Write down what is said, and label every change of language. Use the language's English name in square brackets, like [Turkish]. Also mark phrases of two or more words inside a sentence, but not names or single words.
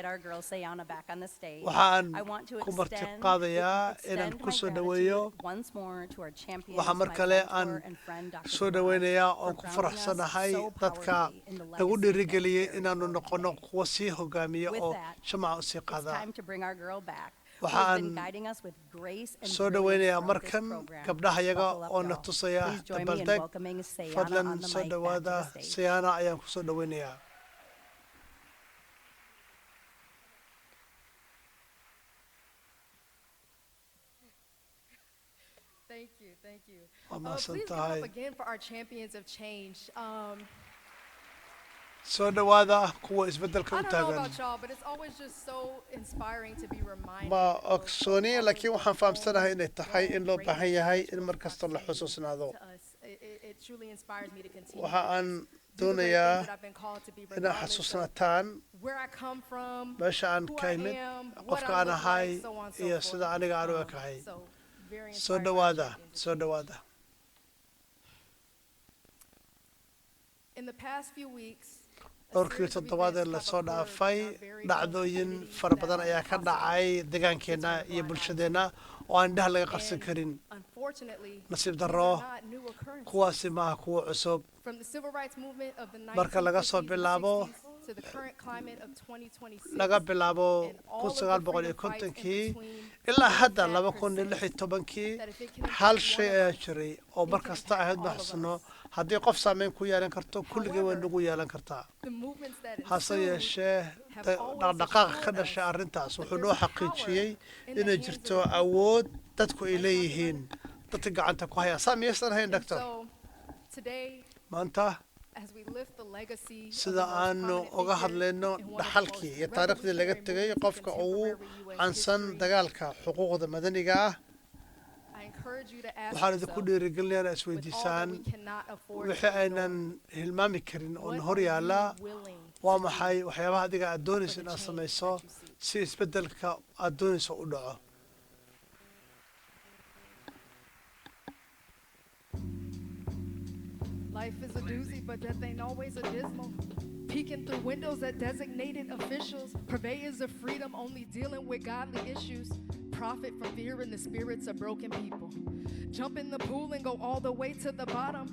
[Somali] waxaan ku marti qaadayaa inaan ku soo dhoweeyo waxaa mar kale aan soo dhoweynayaa oon ku faraxsanahay dadka nagu dhiirigeliyey inaanu noqono kuwa sii hogaamiya oo shamaca u sii qaada waxaan soo dhoweynayaa markan gabdhahayaga oo na tusaya dabaaldeg fadlan soo dhowaada siyaana ayaan ku soo dhoweynayaa [English] Thank you. [Somali] Waa mahadsan [English] Please give [Somali] tahay [English] up again for our champions of change. [Somali] soo dhowaada kuwa isbeddelka [English] I [Somali] u [English] don't know [Somali] taagan [English] about y'all, but it's always just so inspiring to be reminded. [Somali] ma ogsooniye laakiin waxaan fahamsanahay inay tahay in loo baahan yahay in mar kasta la xusuusnaado [English] It truly inspires me to continue. [Somali] waxa aan doonayaa inaad xasuusnataan [English] Where I come from, [Somali] meesha aan [English] who [Somali] ka [English] I [Somali] imid [English] am, what [Somali] qofka [English] I [Somali] aan [English] look [Somali] ahay [English] like, so on and so [Somali] iyo [English] forth. [Somali] sida aniga aan u ekahay [English] Very [Somali] soo dhowaada soo dhowaada [English] In the past few weeks, [Somali] dhowrkii toddobaad ee lasoo dhaafay dhacdooyin fara badan ayaa ka dhacay deegaankeenna iyo bulshadeenna oo aan indhaha laga qarsan karin [English] unfortunately, [Somali] nasiib darro [English] these are not new occurrences. [Somali] kuwaasi maaha kuwo cusub [English] From the civil rights movement of the [Somali] marka laga soo [English] 1950s and [Somali] bilaabo [English] 60s, to the current climate of 2026 [Somali] laga bilaabo [English] and all of the freedom fights in [Somali] 1950kii [English] between, [Somali] ilaa hadda [English] that [Somali] 2016kii [English] that if it can [Somali] hal [English] affect [Somali] shay [English] one of [Somali] ayaa [English] us, [Somali] jiray oo mar kasta ahayd [English] all of [Somali] baxsano [English] us. [Somali] haddii qof saameyn ku yeelan karto kulligii way nagu yeelan kartaa [English] The movements that [Somali] hase [English] ensued [Somali] yeeshee [English] have [Somali] dhaqdhaqaaqa ka dhashay arrintaas wuxuu noo xaqiijiyey inay jirto awood dadku ay leeyihiin dadka gacanta ku haya saa miyaysan ahayn doctor [English] So today, [Somali] maanta [English] as we lift the legacy of the [Somali] sida [English] most [Somali] aanu [English] prominent [Somali] uga [English] figure [Somali] hadlayno [English] in one of the [Somali] dhaxalkii [English] most [Somali] iyo taariikhdii laga [English] revolutionary [Somali] tegay [English] movements in [Somali] qofka ugu [English] contemporary US [Somali] caansan [English] history, [Somali] dagaalka xuquuqda madaniga ah [English] I encourage you to ask [Somali] waxaan idinku [English] yourself, [Somali] dhiirigelinayaa inaad [English] with all that [Somali] isweydiisaan [English] we cannot afford [Somali] wixii [English] to [Somali] aynan hilmaami karin oo [English] What [Somali] hor [English] are [Somali] yaala [English] you willing [Somali] waa [English] to [Somali] maxay [English] do [Somali] waxyaabaha adiga aad doonayso [English] for the [Somali] inaad [English] change [Somali] samayso [English] that you seek? [Somali] si isbeddelka aad doonayso u dhaco [English] Life is a doozy, but death ain't always a dismal. Peeking through windows at designated officials, purveyors of freedom only dealing with godly issues. Profit from fear in the spirits of broken people. Jump in the pool and go all the way to the bottom.